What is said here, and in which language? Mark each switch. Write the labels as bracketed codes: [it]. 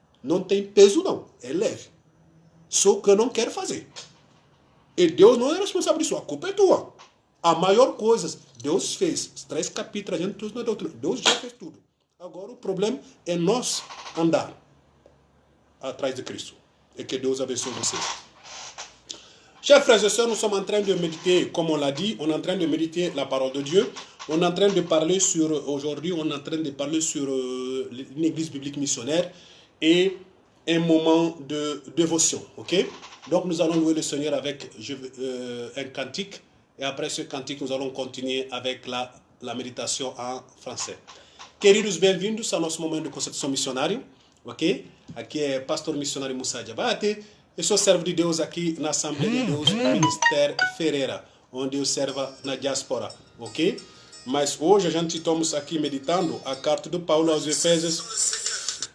[pt] Não tem peso não, é leve. Só que eu não quero fazer. E Deus não é responsável disso, a culpa é tua. A maior coisa, Deus fez. Os 3 capítulos, a gente tudo na doutrina. Deus já fez tudo. Agora o problema é nós andar atrás de Cristo. E que Deus abençoe vocês. [fr] Chers frères et sœurs, nous sommes en train de méditer, comme on l'a dit, on est en train de méditer la parole de Dieu. On est en train de parler sur, aujourd'hui, on est en train de parler sur une église biblique missionnaire et un moment de dévotion. Ok? Donc nous allons louer le Seigneur avec un cantique. Et après ce cantique, nous allons continuer avec la méditation en français. [pt] Queridos, bem-vindos ao nosso momento de concepção missionário. Ok? Aqui é pastor missionário Musa Diabate. Eu sou servo de Deus aqui na Assembleia de Deus, Ministério Ferreira, onde eu servo na diáspora, ok? Mas hoje a gente estamos aqui meditando a carta do Paulo aos Efésios.